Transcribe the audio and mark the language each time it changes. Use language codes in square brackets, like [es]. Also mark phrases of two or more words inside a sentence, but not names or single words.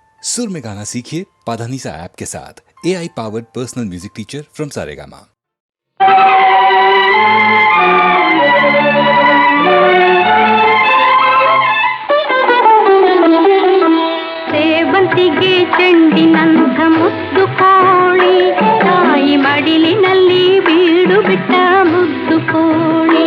[hi] सुर में गाना सीखिए पाधानीसा ऐप के साथ। [en] AI powered personal music teacher from Saregama. [kn] ಸೇವಂತಿಗೆ ಚೆಂಡಿನಂಥ ಮುದ್ದು ಕೋಳಿ, ತಾಯಿ ಮಡಿಲಿನಲ್ಲಿ ಬೀಡು ಬಿಟ್ಟ ಮುದ್ದು ಕೋಳಿ.